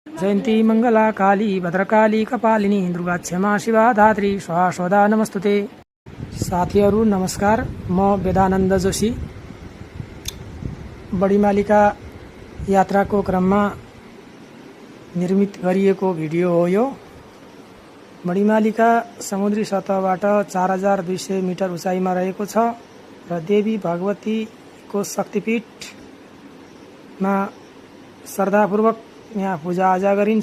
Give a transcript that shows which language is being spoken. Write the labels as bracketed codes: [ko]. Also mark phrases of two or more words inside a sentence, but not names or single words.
[sa] जयन्ती मंगला काली भद्रकाली कपालिनी दुर्गा क्षमा शिवा धात्री स्वाहा स्वधा नमस्तुते। [ne] साथीहरू नमस्कार, म वेदानन्द जोशी। बडीमालिका यात्राको क्रममा निर्मित गरिएको भिडियो हो यो। बडीमालिका समुद्री सतहबाट 4200 मिटर उचाइमा रहेको छ र देवी भगवतीको शक्तिपीठमा श्रद्धापूर्वक यहाँ पूजाआजा गरिन्छ।